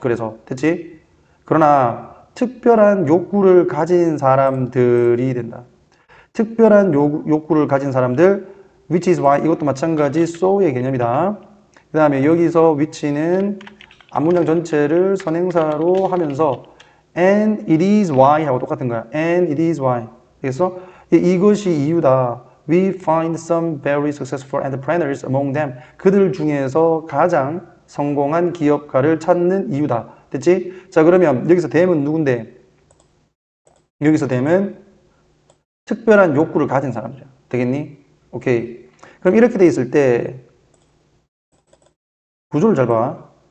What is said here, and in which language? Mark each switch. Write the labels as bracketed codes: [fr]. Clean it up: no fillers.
[ko] 그래서 됐지? 그러나 특별한 욕구를 가진 사람들이 된다. 특별한 욕구를 가진 사람들 [en] which is why [ko] 이것도 마찬가지 so의 개념이다. 그 다음에 여기서 which는 앞문장 전체를 선행사로 하면서 [en] and it is why [ko] 하고 똑같은 거야. [en] and it is why. [ko] 그래서 이것이 이유다. [en] We find some very successful entrepreneurs among them. [ko] 그들 중에서 가장 성공한 기업가를 찾는 이유다. 됐지? 자, 그러면 여기서 them은 누군데? 여기서 them은 특별한 욕구를 가진 사람이야. 되겠니? 오케이. 그럼 이렇게 돼 있을 때 구조를 잘 봐.